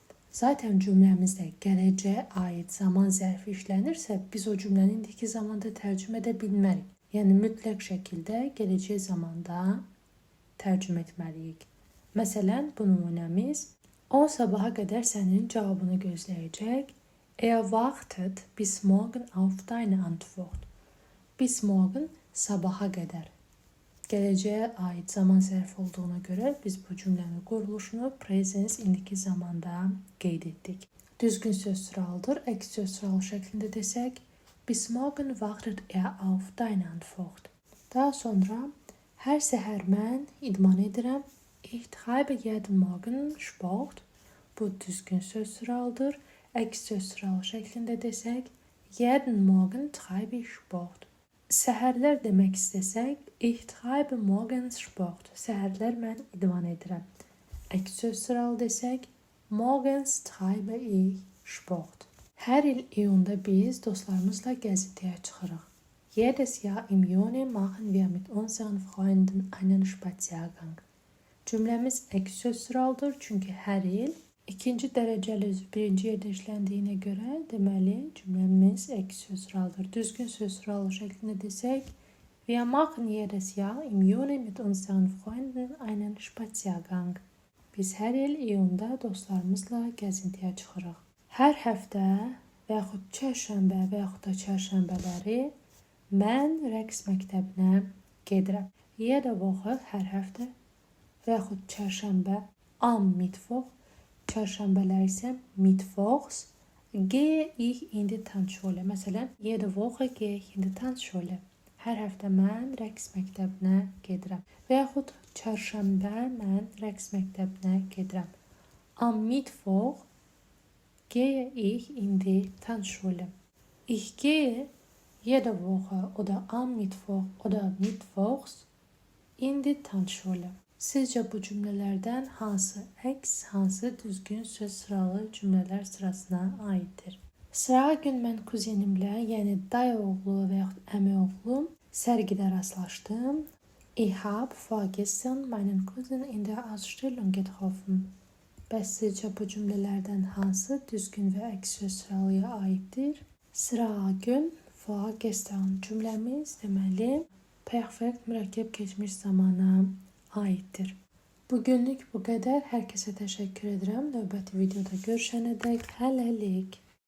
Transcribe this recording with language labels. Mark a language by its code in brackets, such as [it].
[az] Zaten cümləmizdə gələcəyə aid zaman zərfi işlənirsə, biz o cümləni indiki zamanda tərcümə edə bilmərik. Yəni, mütləq şəkildə gələcək zamanda tərcümə etməliyik. Məsələn, bu nümunəmiz, o sabaha qədər sənin cavabını gözləyəcək. [de] Er wartet bis morgen auf deine Antwort. Bis morgen [az] sabaha qədər. Gələcəyə aid zaman zərfi olduğuna görə biz bu cümlənin quruluşunu present indiki zamanda qeyd etdik. Düzgün söz sıralıdır. Əks söz sıralı şəklində desək, [de] bis morgen wartet er auf deine Antwort. [az] Daha sonra hər səhər mən idman edirəm. [de] Ich treibe jeden Morgen Sport. [az] Bu düzgün söz sıralıdır. Əks söz sıralı şəklində desək, [de] jeden Morgen treibe ich Sport. [az] Səhərlər demək istəsək, [de] ich treibe morgens Sport. [az] Səhərlər mən idman edirəm. Əks söz sıralı desək, [de] morgens treibe ich Sport. [az] Hər il iyunda biz dostlarımızla gəzintiyə çıxırıq. [de] Jedes Jahr im Juni machen wir mit unseren Freunden einen Spaziergang. [az] Cümləmiz ek söz sıralıdır çünki hər il ikinci dərəcəli üzv birinci yerdə işləndiyinə görə deməli cümləmiz ek söz sıralıdır. Düzgün söz sıralı şəklində desək, [de] wir machen jedes Jahr im Juni mit unseren Freunden einen Spaziergang. [az] Biz hər il iyunda dostlarımızla gəzintiyə çıxırıq. Hər həftə və yaxud çərşənbə və yaxud da çərşənbələri mən rəqs məktəbinə gedirəm. [de] Jede Woche [az] hər həftə və yaxud çərşənbə [de] am Mittwoch, [az] çərşənbələr isə [de] Mittwochs gehe ich in die Tanzschule. [az] Məsələn, [de] jede Woche gehe ich in die Tanzschule. [az] Hər həftə mən rəqs məktəbinə gedirəm. Və yaxud çərşənbə mən rəqs məktəbinə gedirəm. [de] Am Mittwoch gehe ich in die Tanzschule. Ich gehe jede Woche oder am Mittwoch oder Mittwochs in die Tanzschule. [az] Sizcə bu cümlələrdən hansı əks, hansı düzgün söz sıralı cümlələr sırasına aiddir? Sırağa gün mən kuzenimlə, yəni dayı oğlu və yaxud əmi oğlu sərgidə rastlaşdım. [de] Ich habe vorgestern meinen Cousin in der Ausstellung getroffen. [az] Bəs sizcə bu cümlələrdən hansı düzgün və əks söz sıralıya aiddir? Sırağa gün, vorgestern cümləmiz deməli perfekt mürəkkəb keçmiş zamana aiddir. Bugünlük bu qədər. Hər kəsə təşəkkür edirəm. Növbəti videoda görüşənədək hələlik.